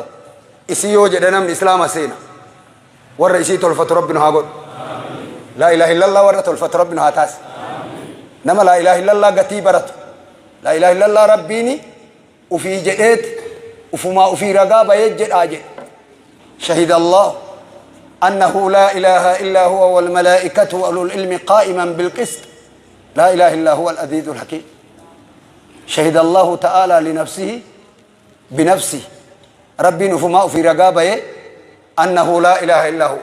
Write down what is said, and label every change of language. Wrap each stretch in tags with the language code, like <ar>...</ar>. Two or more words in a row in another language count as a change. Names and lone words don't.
<om>Isii yoo jedhe namni islaama seena. Warra isii tolfatu Rabbi nu haa godhu.</om> <ar>لا إله إلا الله</ar> <om>warra tolfatu Rabbi nu haa taasisu. Nama</om> <ar>لا إله إلا الله</ar> <om>gatii baratu.</om> <ar>لا إله إلا الله</ar> <om>rabbiini ufii jedheeti ufumaa ufii ragaa bayee jedhaa jedhe.</om> <ar>شهد الله أنه لا إله إلا هو والملائكة وأولو العلم قائما بالقسط لا إله إلا هو العزيز الحكيم. شهد الله تعالى لنفسه بنفسه ربي نفما في رقابه أنه لا إله إلا هو.</ar>